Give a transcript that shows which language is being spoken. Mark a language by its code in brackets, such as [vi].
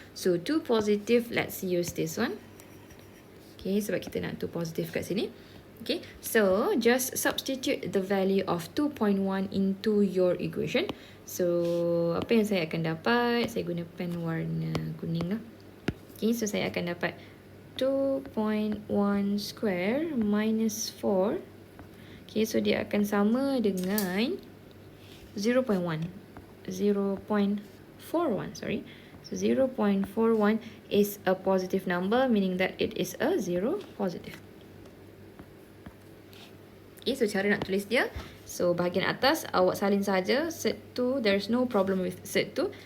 [en] So 2 positive, let's use this one. Okay, [ms] sebab kita nak 2 positive kat sini. [en] Okay, so just substitute the value of 2.1 into your equation. [ms] So apa yang saya akan dapat? Saya guna pen warna kuning lah. Okay, so saya akan dapat 2.1 square minus 4. Okay, so dia akan sama dengan 0.1. [en] 0.41, sorry. So 0.41 is a positive number, meaning that it is a 0 positive. [ms] Okay, so cara nak tulis dia. So bahagian atas awak salin saja Z2, [en] there's no problem with Z2.